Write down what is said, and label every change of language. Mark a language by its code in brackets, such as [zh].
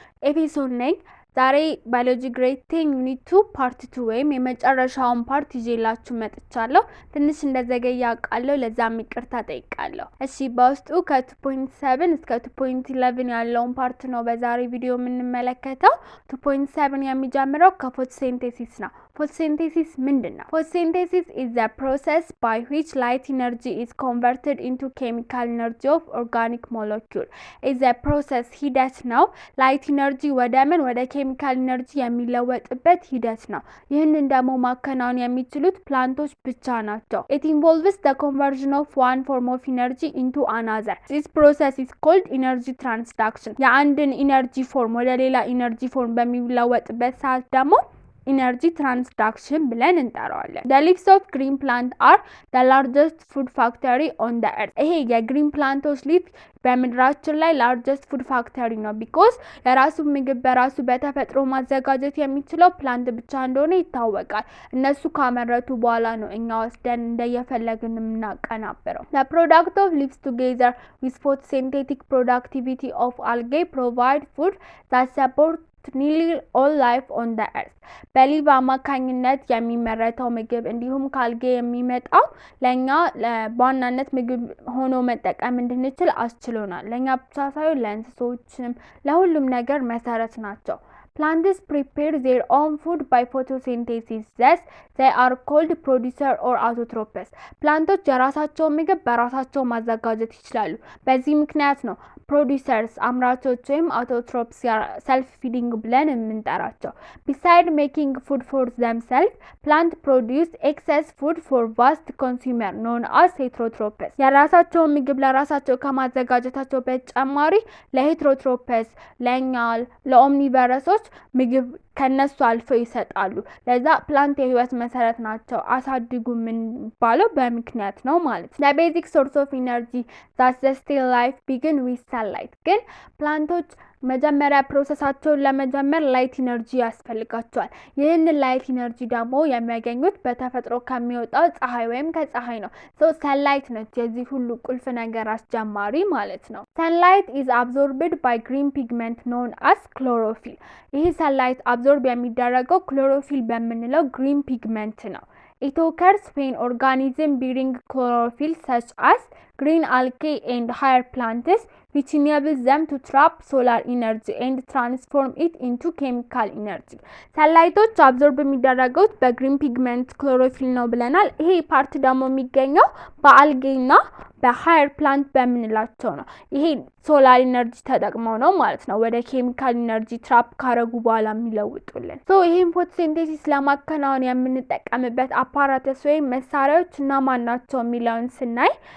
[am] ኤፒሶድ ነኝ። ዛሬ ባዮሎጂ ግሬድ 10 ዩኒት 2 ፓርት 2 ወይም የመጨረሻውን ፓርት ይዤላችሁ መጥቻለሁ። ትንሽ እንደዘገየ አውቃለሁ፣ ለዛም ይቅርታ ጠይቃለሁ። እሺ፣ በውስጡ ከ2.7 እስከ 2.11 ያለውን ፓርት ነው በዛሬ ቪዲዮ የምንመለከተው። 2.7 የሚጀምረው ከፎቶሲንቴሲስ ነው። Photosynthesis ምንድነው? [en] Photosynthesis is the process by which light energy is converted into chemical energy of organic molecule. is a process [am] ሂደት ነው። [en] light energy [am] ወደ [en] chemical energy [am] የሚለወጥበት ሂደት ነው። ይህንን ደግሞ ማከናወን የሚችሉት ፕላንቶች ብቻ ናቸው። [en] It involves the conversion of one form of energy into another. This process is called energy transduction. [am] የአንድን ኢነርጂ ፎርም ወደ ሌላ ኢነርጂ ፎርም በሚለወጥበት ሰዓት ደግሞ energy transduction ብለን እንጠራዋለን። [en] The leaves of green plant are the largest food factory on the earth. [am] ይሄ የግሪን ፕላንቶች ሊፍ በምድራችን ላይ [en] largest food factory [am] ነው [en] because [am] የራሱ ምግብ በራሱ በተፈጥሮ ማዘጋጀት የሚችለው ፕላንት ብቻ እንደሆነ ይታወቃል። እነሱ ካመረቱ በኋላ ነው እኛ ወስደን እንደየፈለግን የምናቀናብረው። [en] The product of leaves together with photosynthetic productivity of algae provide food that support nearly all life on the earth. [am] በሊቭ አማካኝነት የሚመረተው ምግብ እንዲሁም ካልጌ የሚመጣው ለኛ በዋናነት ምግብ ሆኖ መጠቀም እንድንችል አስችሎናል። ለኛ ብቻ ሳይሆን ለእንስሶችም ለሁሉም ነገር መሰረት ናቸው። [en] Plants prepare their own food by photosynthesis. Thus, they are called producer or autotrophs. [am] ፕላንቶች የራሳቸውን ምግብ በራሳቸው ማዘጋጀት ይችላሉ። በዚህ ምክንያት ነው producers አምራቾች ወይም autotrophs self feeding ብለን የምንጠራቸው። [en] Besides making food for themselves, plant produce excess food for vast consumer known as heterotrophs. [am] የራሳቸውን ምግብ ለራሳቸው ከማዘጋጀታቸው በተጨማሪ ለሄትሮትሮፕስ ለኛ ለኦምኒቨረሶች ምግብ ከነሱ አልፈው ይሰጣሉ። ለዛ ፕላንት የህይወት መሰረት ናቸው። አሳድጉ ምን ባለው በምክንያት ነው ማለት ነው። [en] The basic source of energy that the still life begin with sunlight. [am] ግን ፕላንቶች መጀመሪያ ፕሮሰሳቸውን ለመጀመር ላይት ኢነርጂ ያስፈልጋቸዋል። ይህንን ላይት ኢነርጂ ደግሞ የሚያገኙት በተፈጥሮ ከሚወጣው ፀሐይ ወይም ከፀሐይ ነው። ሰንላይት ነች የዚህ ሁሉ ቁልፍ ነገር አስጀማሪ ማለት ነው። ሰንላይት [en] is absorbed by green pigment known as chlorophyll. [am] ይህ ሰንላይት አብዞርብ የሚደረገው ክሎሮፊል በምንለው ግሪን ፒግመንት ነው። [en] It occurs when organisms bearing chlorophyll such as green algae and higher plants which enables them to trap solar energy and transform it into chemical energy. [am] ሰንላይቶች አብዞርብ የሚደረጉት በግሪን ፒግመንት ክሎሮፊል ነው ብለናል። ይሄ ፓርት ደግሞ የሚገኘው በአልጌና በሃየር ፕላንት በምንላቸው ነው። ይሄ ሶላር ኢነርጂ ተጠቅመው ነው ማለት ነው ወደ ኬሚካል ኢነርጂ ትራፕ ካረጉ በኋላ የሚለውጡልን። ይሄን ፎቶሲንቴሲስ ለማከናወን የምንጠቀምበት apparatus ወይም መሳሪያዎች እና ማናቸው የሚለውን ስናይ